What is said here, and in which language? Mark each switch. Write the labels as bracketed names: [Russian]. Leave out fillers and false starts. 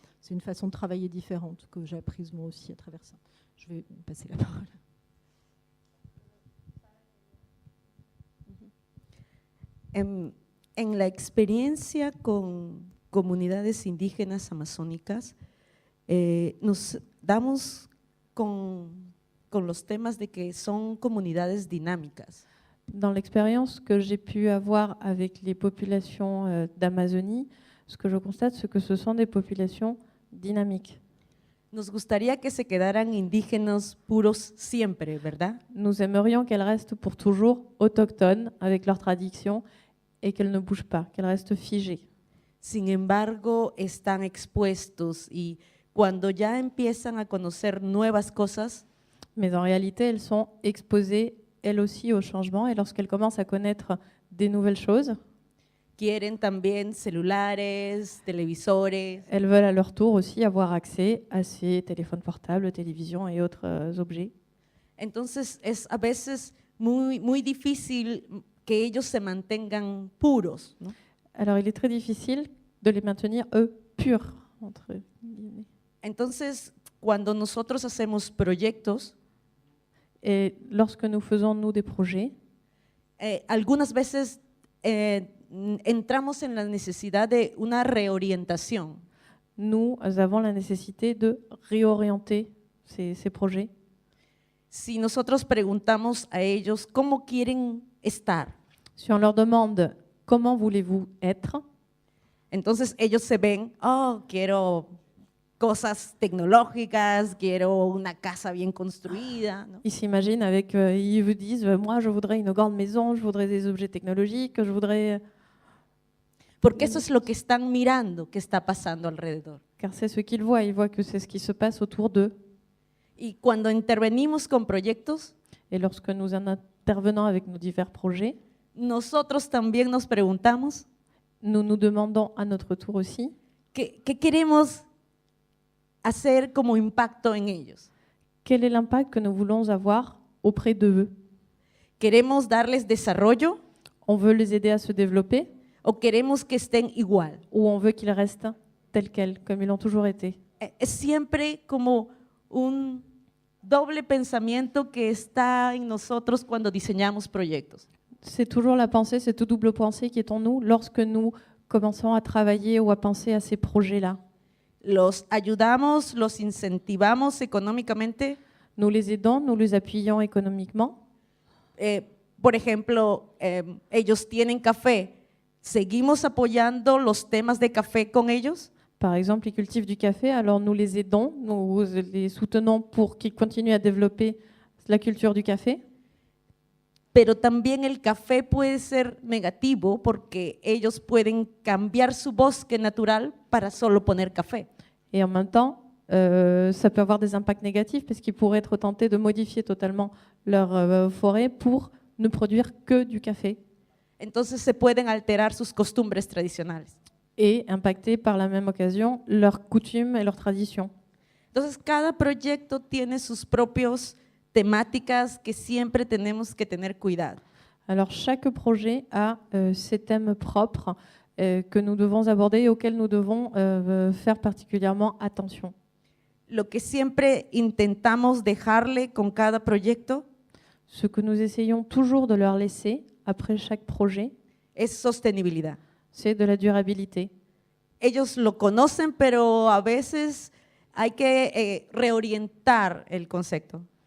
[French] C'est une façon de travailler différente que j'ai apprise moi aussi à travers ça. Je vais passer la parole. [Spanish] En la experiencia con comunidades indígenas amazónicas, nos damos con los temas de que son comunidades dinámicas. [French] Dans l'expérience que j'ai pu avoir avec les populations d'Amazonie, ce que je constate, c'est que ce sont des populations dynamiques. [Spanish] Nos gustaría que se quedaran indígenas puros siempre, ¿verdad? [French] Nous aimerions qu'elles restent pour toujours autochtones avec leurs traditions et qu'elles ne bougent pas, qu'elles restent figées. [Spanish] Sin embargo, están expuestos y cuando ya empiezan a conocer nuevas cosas, [French] Mais en réalité, elles sont exposées, elles aussi, au changement. Et lorsqu'elles commencent à connaître des nouvelles choses, [Spanish] quieren también celulares, televisores. [French] elles veulent à leur tour aussi avoir accès à ces téléphones portables, télévisions et autres objets. [Spanish] Entonces, es a veces muy difícil que ellos se mantengan puros, ¿no? [French] Alors, il est très difficile de les maintenir, eux, purs, entre guillemets. [Spanish] Entonces, cuando nosotros hacemos proyectos, [French] Et lorsque nous faisons, nous, des projets, [Spanish] algunas veces entramos en la necesidad de una reorientación. [French] nous avons la nécessité de réorienter ces projets. [Spanish] Si nosotros preguntamos a ellos cómo quieren estar, [French] Si on leur demande « Comment voulez-vous être ?», [Spanish] entonces ellos se ven, oh, quiero cosas tecnológicas, quiero una casa bien construida, ¿no? [French] ils s'imaginent avec, ils vous disent « Moi, je voudrais une grande maison, je voudrais des objets technologiques, je voudrais… » [Spanish] Porque eso es lo que están mirando que está pasando alrededor. [French] Car c'est ce qu'ils voient que c'est ce qui se passe autour d'eux. [Spanish] Y cuando intervenimos con proyectos, [French] Et lorsque nous en intervenons avec nos divers projets, [Spanish] nosotros también nos preguntamos [French] nous nous demandons à notre tour aussi [Spanish] qué queremos hacer como impacto en ellos. [French] quel est l'impact que nous voulons avoir auprès d'eux. [Spanish] ¿Queremos darles desarrollo [French] On veut les aider à se développer [Spanish] o queremos que estén igual? [French] ou on veut qu'ils restent tels quels, comme ils l'ont toujours été. [Spanish] Es siempre como un doble pensamiento que está en nosotros cuando diseñamos proyectos. [French] C'est toujours la pensée, cette double pensée qui est en nous lorsque nous commençons à travailler ou à penser à ces projets-là. [Spanish] Los ayudamos, los incentivamos económicamente. [French] Nous les aidons, nous les appuyons économiquement. [Spanish] Por ejemplo, ellos tienen café. ¿Seguimos apoyando los temas de café con ellos? [French] Par exemple, ils cultivent du café, alors nous les aidons, nous les soutenons pour qu'ils continuent à développer la culture du café. [Spanish] Pero también el café puede ser negativo porque ellos pueden cambiar su bosque natural para solo poner café. [French] Et en même temps, ça peut avoir des impacts négatifs parce qu'ils pourraient être tentés de modifier totalement leur forêt pour ne produire que du café [Spanish] Entonces se pueden alterar sus costumbres tradicionales. [French] et impacter par la même occasion leurs coutumes et leurs traditions. [Spanish] Entonces cada proyecto tiene sus propios temáticas que siempre tenemos que tener cuidado. [French] Alors chaque projet a ses thèmes propres que nous devons aborder et auxquels nous devons faire particulièrement attention. [Spanish] Lo que siempre intentamos dejarle con cada proyecto [French] Ce que nous essayons toujours de leur laisser après chaque projet, [Spanish] es sostenibilidad. [French] c'est de la durabilité. [Spanish] Ellos lo conocen, pero a veces hay que reorientar el concepto.